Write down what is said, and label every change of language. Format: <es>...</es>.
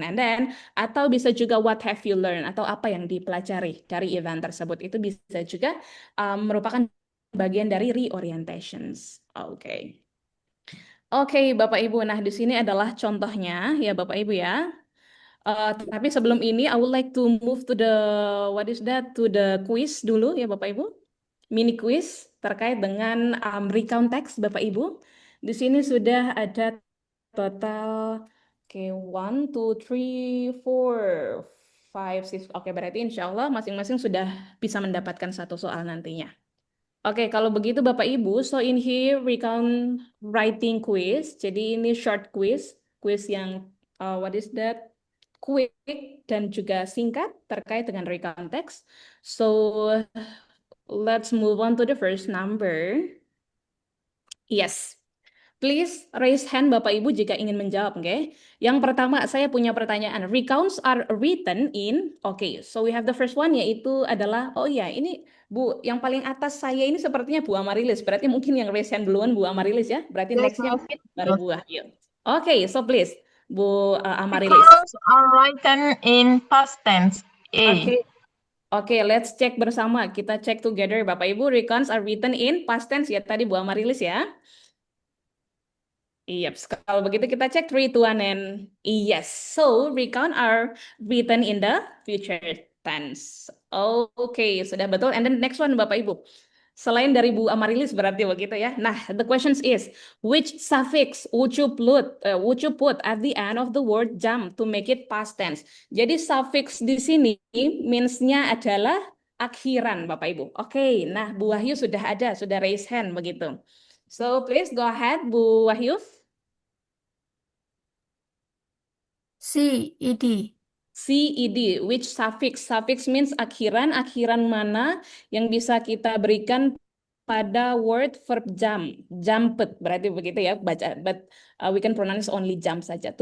<en>And then</en> <id>atau bisa juga</id> <en>what have you learned</en> <id>atau apa yang dipelajari dari event tersebut. Itu bisa juga merupakan bagian dari reorientations. Oke. Oke, Bapak Ibu. Nah, di sini adalah contohnya ya, Bapak Ibu ya. Tapi sebelum ini,</id> <en>I would like to move to the what is that? To the quiz</en> <id>dulu ya, Bapak Ibu. Mini quiz terkait dengan recount text, Bapak Ibu. Di sini sudah ada total, oke, 1, 2, 3, 4, 5, 6. Oke, berarti insya Allah masing-masing sudah bisa mendapatkan satu soal nantinya.</id> <en>Oke,</en> <id>kalau begitu</id> <en>Bapak Ibu, so in here recount writing quiz.</en> <id>Jadi ini short quiz, quiz yang</id> <en>what is that?</en> <id>Quick dan juga singkat terkait dengan recount text.</id> <en>So let's move on to the first number. Yes. Please raise hand Bapak Ibu</en> <id>jika ingin menjawab,</id> <en>oke?</en> <id>Yang pertama saya punya pertanyaan.</id> <en>Recounts are written in,</en> <id>oke,</id> <en>so we have the first one</en> <id>yaitu adalah, oh iya ini Bu, yang paling atas saya ini sepertinya Bu Amarilis. Berarti mungkin yang raise hand duluan Bu Amarilis ya. Berarti nextnya</id> <en>yes</en> <id>mungkin baru</id> <en>yes Bu Wahyu. Oke, so please Bu Amarilis. because are written in past tense</en> <id>Oke. Oke,</id> <en>let's check</en> <id>bersama. Kita check together Bapak Ibu.</id> <en>Recounts are written in past tense</en> <id>ya tadi</id> <en>Bu Amarilis ya.</en> <id>Iya, kalau begitu kita cek 3, 2, 1,</id> <en>and yes. So, recount are written in the future tense.</en> <id>Oke, sudah betul.</id> <en>And then next one,</en> <id>Bapak Ibu. Selain dari Bu Amarilis berarti begitu ya.</id> <en>Nah, the questions is, which suffix would you put at the end of the word jump to make it past tense?</en> <id>Jadi suffix di sini means-nya adalah akhiran, Bapak Ibu. Oke, nah Bu Wahyu sudah ada, sudah raise hand begitu.</id> <en>So, please go ahead, Bu Wahyu. C, ed. CED, which suffix? Suffix means</en> <id>akhiran, akhiran mana yang bisa kita berikan pada</id> <en>word verb jump, jumped,</en> <id>berarti begitu ya, baca,</id> <en>but we can pronounce only jump saja.</en>